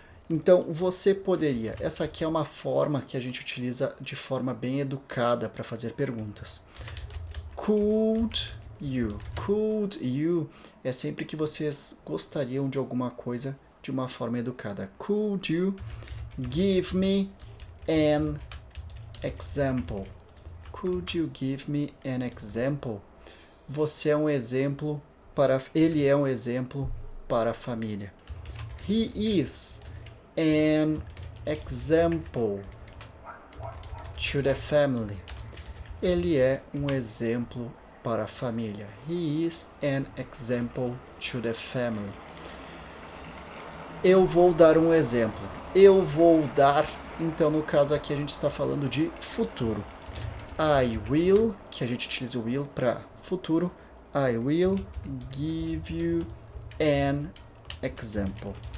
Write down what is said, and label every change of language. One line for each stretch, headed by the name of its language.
Portuguese: Então, você poderia. Essa aqui é uma forma que a gente utiliza de forma bem educada para fazer perguntas.
English: Could you? Could you
Portuguese: é sempre que vocês gostariam de alguma coisa de uma forma educada.
English: Could you give me an example? Could you give me an example?
Portuguese: Você é um exemplo ele é um exemplo para a família.
English: He is an example to the family.
Portuguese: Ele é um exemplo para a família.
English: He is an example to the family.
Portuguese: Eu vou dar um exemplo. Eu vou dar, então no caso aqui a gente está falando de futuro.
English: I will,
Portuguese: que a gente utiliza o will para futuro.
English: I will give you an example.